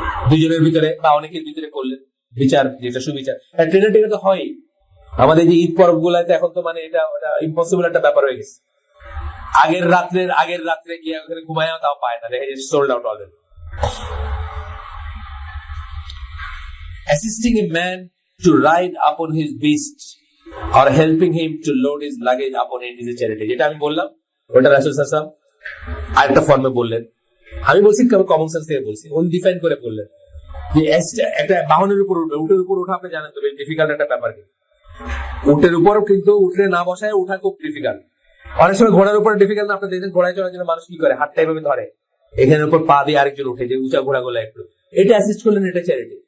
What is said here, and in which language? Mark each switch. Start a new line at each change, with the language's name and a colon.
Bangla: দুজনের ভিতরে বা অনেকের ভিতরে করলেন বিচার, যেটা সুবিচার। ট্রেনের টিকিট তো হয় আমাদের যে ঈদ পরব গুলাতে, এখন তো মানে এটা ইম্পসিবল একটা ব্যাপার হয়ে গেছে। আগের রাত্রে গিয়ে ওখানে ঘুমায় তাও পায় না, দেখে
English: Sold out already. Assisting a man to ride upon his beast or helping him to load his luggage upon it is a charity.
Bangla: যেটা আমি বললাম, ওটা রাসূল সাল্লাল্লাহু আলাইহি ওয়াসাল্লাম আরেকটা ফর্মে বললেন। আমি বলছি কমন সেন্স থেকে বলছি, উনি ডিফাইন করে বললেন যে একটা বাহনের উপর উঠবে, উটের উপর ওঠা আপনি জানেন তো বেশ ডিফিকাল্ট একটা ব্যাপার। কিন্তু উটের উপরও কিন্তু উঠে না বসায় ওঠা খুব ডিফিকাল্ট। অনেক সময় ঘোড়ার উপর ডিফিকাল্ট না, আপনি দেখেন ঘোড়ায় চড়ার জন্য মানুষ কি করে, হাতটা এভাবে ধরে, এখানে উপর পা দিয়ে আরেকজন উঠে, যে উঁচা ঘোড়াগুলো একটু, এটা অ্যাসিস্ট করলেন, এটা চ্যারিটি।